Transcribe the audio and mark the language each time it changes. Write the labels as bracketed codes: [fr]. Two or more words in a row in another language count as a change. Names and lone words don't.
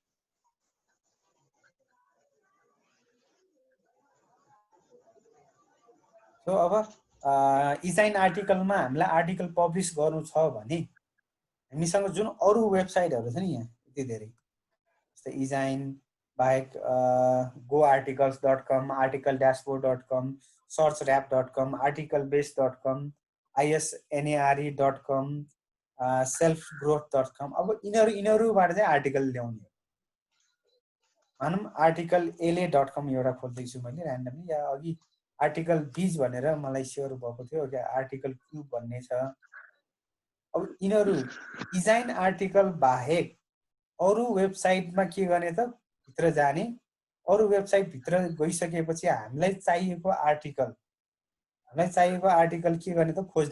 [ne] सो अब इजाइन आर्टिकलमा हामीलाई [en] article publish [ne] गर्नु छ भने हामीसँग जुन अरू वेबसाइटहरू छ नि यहाँ यति धेरै, जस्तै इजाइन बाहेक goarticles.com, articledashboard.com, searchrap.com, articlebase.com, isnare.com, selfgrowth.com, अब यिनीहरूबाट चाहिँ आर्टिकल ल्याउने। भनौँ आर्टिकल la.com एउटा खोल्दैछु मैले ऱ्यान्डमली, या अघि आर्टिकल बीज भनेर मलाई स्योर भएको थियो, आर्टिकल क्युब भन्ने छ। अब यिनीहरू डिजाइन आर्टिकल बाहेक अरू वेबसाइटमा के गर्ने त भित्र जाने, अरू वेबसाइट भित्र गइसकेपछि हामीलाई चाहिएको आर्टिकल के गर्ने त खोज्ने।